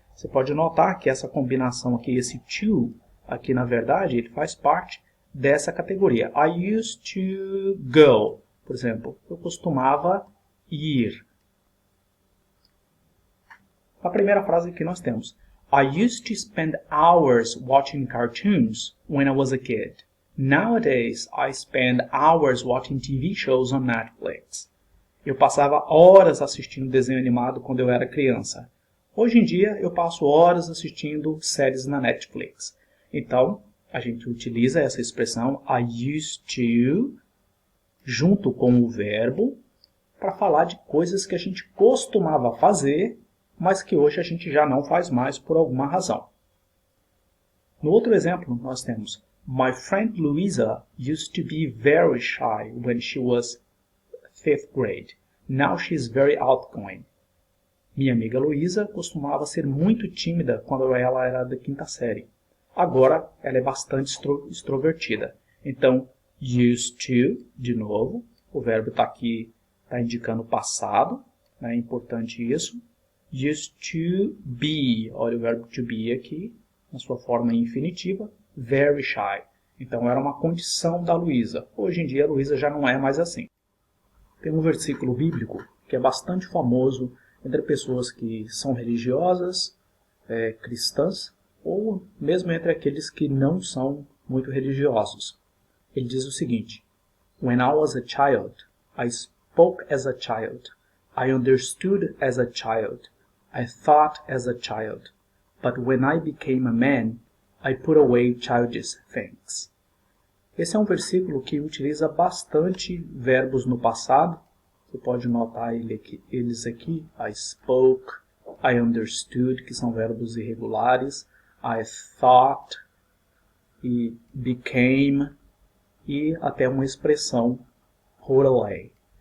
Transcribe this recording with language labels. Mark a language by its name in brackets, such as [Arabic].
[Portuguese] Você pode notar que essa combinação aqui, esse to, aqui na verdade, ele faz parte dessa categoria. [English] I used to go, [Portuguese] por exemplo. Eu costumava ir. A primeira frase que nós temos. [English] I used to spend hours watching cartoons when I was a kid. Nowadays, I spend hours watching TV shows on Netflix. [Portuguese] Eu passava horas assistindo desenho animado quando eu era criança. Hoje em dia, eu passo horas assistindo séries na Netflix. Então, a gente utiliza essa expressão I used to, junto com o verbo, para falar de coisas que a gente costumava fazer, mas que hoje a gente já não faz mais por alguma razão. No outro exemplo, nós temos [English] My friend Louisa used to be very shy when she was 5th grade. Now she is very outgoing. [Portuguese] Minha amiga Luísa costumava ser muito tímida quando ela era da 5ª série. Agora ela é bastante extrovertida. Então, used to, de novo, o verbo está aqui, está indicando passado, né? É importante isso. Used to be, olha o verbo to be aqui, na sua forma infinitiva, very shy. Então era uma condição da Luísa. Hoje em dia a Luísa já não é mais assim. Tem um versículo bíblico que é bastante famoso entre pessoas que são religiosas, cristãs, ou mesmo entre aqueles que não são muito religiosos. Ele diz o seguinte: [English] When I was a child, I spoke as a child, I understood as a child, I thought as a child, but when I became a man, I put away childish things. [Portuguese] Esse é um versículo que utiliza bastante verbos no passado. Você pode notar eles aqui. I spoke, I understood, que são verbos irregulares. I thought, e became, e até uma expressão, put away.